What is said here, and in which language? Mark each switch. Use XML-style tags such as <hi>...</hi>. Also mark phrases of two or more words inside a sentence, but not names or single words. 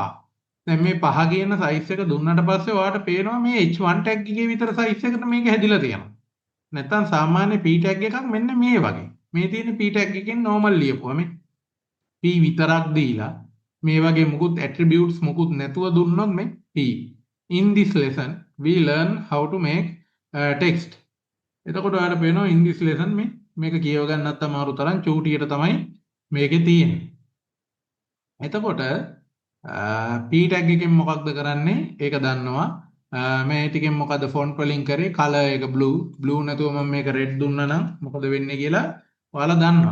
<si>දැන් මේ 5 කියන සයිස් එක දුන්නාට පස්සේ ඔයාලට පේනවා මේ H1 tag එකේ විතර සයිස් එකට මේක හැදිලා තියෙනවා. නැත්තම් සාමාන්‍ය P tag එකක් මෙන්න මේ වගේ. මේ තියෙන P tag එකෙන් normal ලියපුවා මේ P විතරක් දීලා මේ වගේ මුකුත් attributes මුකුත් නැතුව දුන්නොත් මේ P.</si> <en>In this lesson we learn how to make text.</en> <si>එතකොට ඔයාලට පේනවා</si> <en>in this lesson</en> <si>මේක කියව ගන්නත් අමාරු තරම් චූටියට තමයි මේකේ තියෙන්නේ. එතකොට p tag එකෙන් මොකක්ද කරන්නේ? ඒක දන්නවා. මේ ටිකෙන් මොකද ෆොන්ට් වලින් කරේ? color එක blue නැතුව මම මේක red දුන්නා නම් මොකද වෙන්නේ කියලා ඔයාලා දන්නවා.</si>